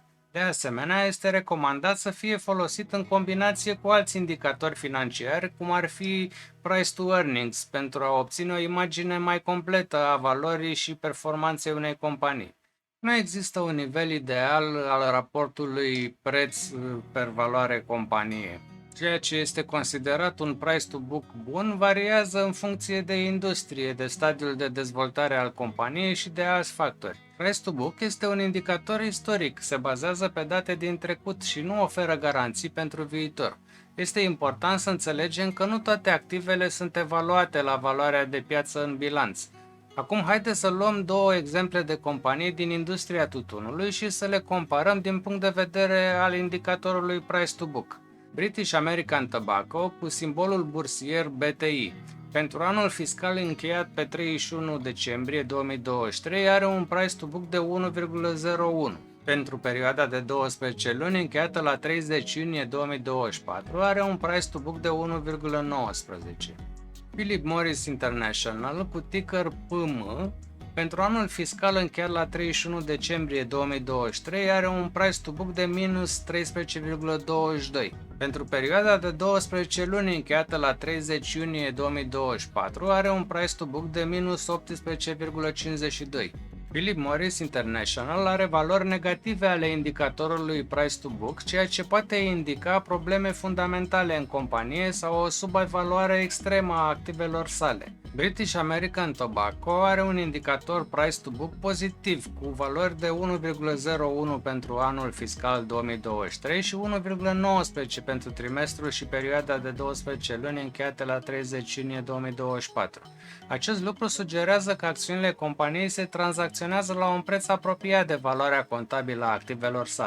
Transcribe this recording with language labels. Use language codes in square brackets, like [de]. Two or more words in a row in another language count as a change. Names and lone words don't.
[ro] De asemenea, este recomandat să fie folosit în combinație cu alți indicatori financiari, cum ar fi [en] Price to Earnings, [ro] pentru a obține o imagine mai completă a valorii și performanței unei companii. Nu există un nivel ideal al raportului preț per valoare companie. Ceea ce este considerat un [en] price to book [ro] bun variază în funcție de industrie, de stadiul de dezvoltare al companiei și de alți factori. [en] Price to book [ro] este un indicator istoric, se bazează pe date din trecut și nu oferă garanții pentru viitor. Este important să înțelegem că nu toate activele sunt evaluate la valoarea de piață în bilanț. Acum haideți să luăm două exemple de companii din industria tutunului și să le comparăm din punct de vedere al indicatorului [en] Price to Book. [ro] British American Tobacco cu simbolul bursier BTI. Pentru anul fiscal încheiat pe 31 decembrie 2023 are un [en] price to book [ro] de 1,01. Pentru perioada de 12 luni încheiată la 30 iunie 2024 are un [en] price to book [ro] de 1,19. Philip Morris International cu ticker PM pentru anul fiscal încheiat la 31 decembrie 2023 are un [en] price to book [ro] de minus 13,22. Pentru perioada de 12 luni încheiată la 30 iunie 2024 are un [en] price to book [ro] de minus 18,52. Philip Morris International are valori negative ale indicatorului [en] Price to Book, [ro] ceea ce poate indica probleme fundamentale în companie sau o subevaluare extremă a activelor sale. British American Tobacco are un indicator [en] Price to Book [ro] pozitiv, cu valori de 1,01 pentru anul fiscal 2023 și 1,19 pentru trimestrul și perioada de 12 luni încheiate la 30 iunie 2024. Acest lucru sugerează că acțiunile companiei se tranzacționează la un preț apropiat de valoarea contabilă a activelor sale.